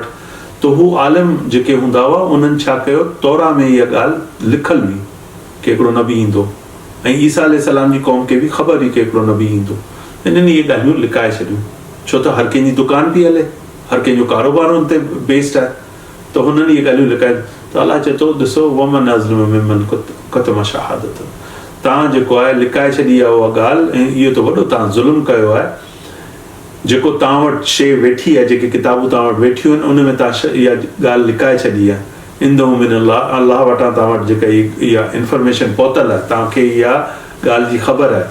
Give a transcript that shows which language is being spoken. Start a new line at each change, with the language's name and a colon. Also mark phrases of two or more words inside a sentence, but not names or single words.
Sindhi: त हू आलिम जेके हूंदा हुआ उन्हनि छा कयो, तौरा में इहा ॻाल्हि लिखल हुई कि हिकिड़ो नबी ईंदो, ऐं ईसा अलैहिस्सलाम जी क़ौम खे बि ख़बर हुई कि हिकिड़ो नबी ईंदो। इन्हनि इहे ॻाल्हियूं लिकाए छॾियूं, छो त हर कंहिंजी दुकान पई हले, हर कंहिंजो कारोबार हुन ते बेस्ड आहे, त हुननि इहे ॻाल्हियूं लिकाए। त अलाह चए थो, ॾिसो,
Arabic: ومن أظلم ممن كتم شهادة.
Sindhi: तव्हां जेको आहे लिकाए छॾी आहे उहा ॻाल्हि, ऐं इहो त वॾो तव्हां ज़ुल्म कयो आहे। जेको तव्हां वटि शइ वेठी आहे, जेके किताबूं तव्हां वटि वेठियूं आहिनि, उन में तव्हां इहा ॻाल्हि लिकाए छॾी आहे,
Arabic: عنده من الله
Sindhi: वटां तव्हां वटि जेका इहा इंफॉर्मेशन पहुतल आहे, तव्हांखे इहा ॻाल्हि जी ख़बर आहे।